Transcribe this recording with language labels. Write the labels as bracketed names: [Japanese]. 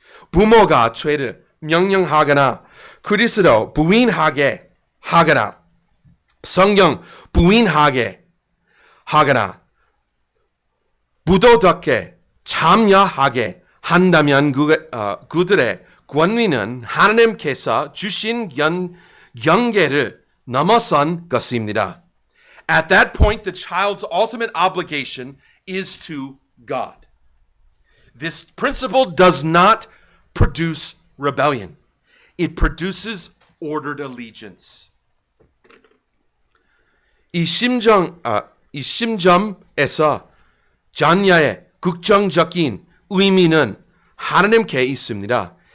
[Korean] 부모가 죄를 명령하거나 그리스도 부인하게 하거나 성경 부인하게 하거나 부도덕에 참여하게 한다면 그들의 권위는 하나님께서 주신 경계를 넘어선 것입니다. [English] At that point, the child's ultimate obligation is to God. This principle does not produce rebellion. It produces ordered allegiance. [Korean] 이 심점에서 자녀의 극정적인 의미는 하나님께 있습니다.